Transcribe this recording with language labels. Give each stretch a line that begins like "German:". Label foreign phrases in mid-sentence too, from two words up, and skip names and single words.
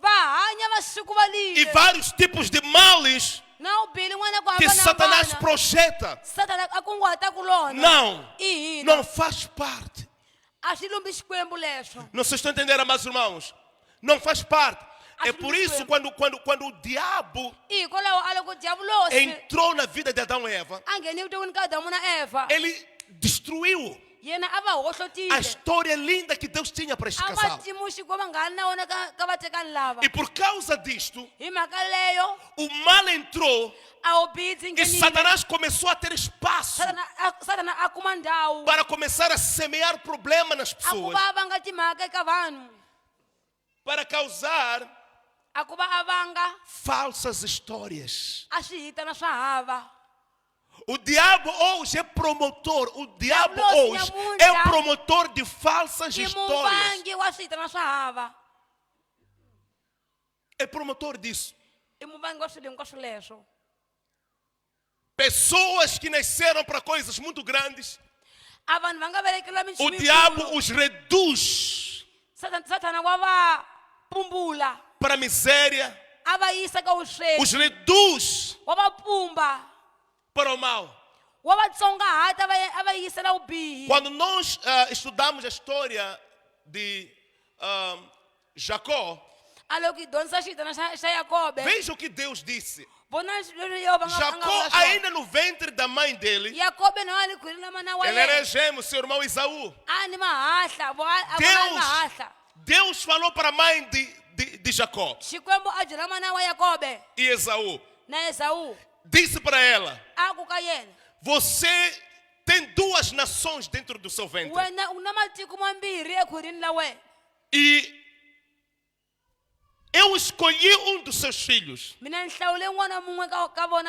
Tsonga: va hanya masiku va e lile
Portuguese: vários tipos de males
Tsonga: na u bile n'wana ku
Portuguese: que Satanás
Tsonga: hambanahambana
Portuguese: projeta.
Tsonga: satana a kunguhata ku lona
Portuguese: Não,
Tsonga: i hina
Portuguese: não faz parte.
Tsonga: a swi lumbi xikwembu leswo
Portuguese: Não se estão entendendo, amados irmãos? Não faz parte. É Acho por que isso, foi. quando o diabo
Tsonga: i hikwalaho a loko diavulosi
Portuguese: entrou na vida de Adão e Eva,
Tsonga: a ngheni vuton'wini ka adamu na eva
Portuguese: ele destruiu
Tsonga: yena a va a hohlotile
Portuguese: história linda que Deus tinha para este
Tsonga: a va
Portuguese: casal.
Tsonga: timu xikwembu a nga ri na wona ka vatekani lava
Portuguese: E por causa disto,
Tsonga: hi mhaka leyo
Portuguese: o mal entrou
Tsonga: a vubihi byi e nghenile
Portuguese: Satanás começou a ter espaço
Tsonga: satana a kuma ndhawu
Portuguese: para começar a semear problema nas
Tsonga: a ku
Portuguese: pessoas,
Tsonga: va vanga timhaka eka vanhu
Portuguese: para causar
Tsonga: a ku va a vanga
Portuguese: falsas histórias.
Tsonga: a swihitana swa hava
Portuguese: O diabo hoje é promotor, o diabo Diablo, hoje Senhor, é promotor de falsas
Tsonga: i
Portuguese: histórias.
Tsonga: muvangi wa swihitana swa hava
Portuguese: É promotor disso.
Tsonga: i muvangi wa swilo hinkwaswo leswo
Portuguese: Pessoas que nasceram para coisas muito grandes,
Tsonga: a vanhu va nga velekeriwa
Portuguese: o
Tsonga: minchumu
Portuguese: diabo os reduz
Tsonga: satana wa va pumbula
Portuguese: para a miséria,
Tsonga: a va yisa ka vusweti
Portuguese: os reduz
Tsonga: wa va pumba
Portuguese: para o mal.
Tsonga: wa va tsongahata a va yisela vubihi
Portuguese: Quando nós estudamos a história de Jacó,
Tsonga: a loko hi dyondzisa xihitana xa yakobe
Portuguese: veja o que Deus disse.
Tsonga: vona leswi yehova nga
Portuguese: Jacó,
Tsonga: vula swona.
Portuguese: ainda no ventre da mãe dele,
Tsonga: yakobe na wani khwiri na mana wa
Portuguese: ele era
Tsonga: yena
Portuguese: gêmeo, seu irmão Isaú.
Tsonga: a ni mahahla a vona ni mahahla
Portuguese: Deus falou para a mãe de Jacó
Tsonga: xikwembu a byela mana wa yakobe
Portuguese: e Esaú.
Tsonga: na esawu
Portuguese: Disse para ela:
Tsonga: a ku ka yena
Portuguese: você tem duas nações dentro do seu ventre.
Tsonga: wena u na matiko mambirhi ekhwirini la wena
Portuguese: E eu escolhi um dos seus filhos,
Tsonga: mina ni hlawule n'wana mun'we ka vona